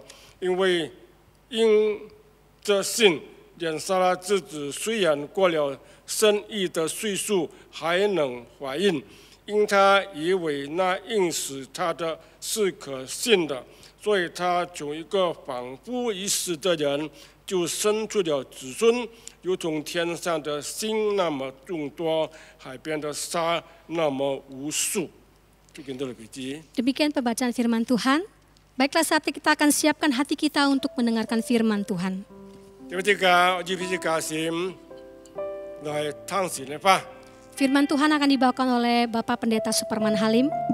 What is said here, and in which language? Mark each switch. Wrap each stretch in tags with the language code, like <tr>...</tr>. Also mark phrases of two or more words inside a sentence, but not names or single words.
<zh>因着信，连撒拉之子虽然过了生育的岁数，还能怀孕，因他以为那应许他的是可信的，所以他从一个仿佛已死的人，就生出了子孙，如同天上的星那么众多，海边的沙那么无数。</zh> <id>Demikian pembacaan firman Tuhan. Baiklah, saat kita akan siapkan hati kita untuk mendengarkan firman Tuhan. Firman Tuhan akan dibawakan oleh Bapak Pendeta Superman Halim.</id>